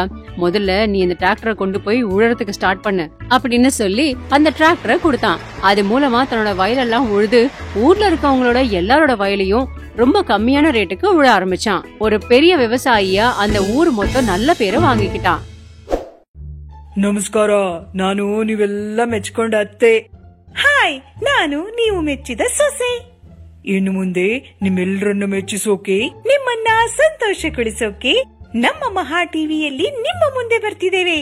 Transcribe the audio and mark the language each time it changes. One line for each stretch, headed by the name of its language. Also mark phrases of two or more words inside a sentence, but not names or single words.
Tamil: முதல்ல நீ இந்த டிராக்டரை கொண்டு போய் உழறதுக்கு ஸ்டார்ட் பண்ணு அப்படின்னு சொல்லி அந்த டிராக்டரை கொடுத்தான். அது மூலமா தன்னோட வயலெல்லாம் உழுது ஊர்ல இருக்கவங்களோட எல்லாரோட வயலையும் ரொம்ப கம்மியான ரேட்டுக்கு உழ ஆரம்பிச்சான். ஒரு பெரிய விவசாயியா அந்த ஊர் மொத்தம் நல்ல பேரை வாங்கிக்கிட்டான்.
Kannada: ನಮಸ್ಕಾರ, ನಾನು ನೀವೆಲ್ಲ ಮೆಚ್ಕೊಂಡ ಅತ್ತೆ. ಹಾಯ್, ನಾನು ನೀವು ಮೆಚ್ಚಿದ ಸೊಸೆ. ಇನ್ನು ಮುಂದೆ ನಿಮ್ಮೆಲ್ಲರನ್ನ ಮೆಚ್ಚಿಸೋಕೆ, ನಿಮ್ಮನ್ನ ಸಂತೋಷಗೊಳಿಸೋಕೆ ನಮ್ಮ ಮಹಾ ಟಿವಿಯಲ್ಲಿ ನಿಮ್ಮ ಮುಂದೆ ಬರ್ತಿದ್ದೇವೆ.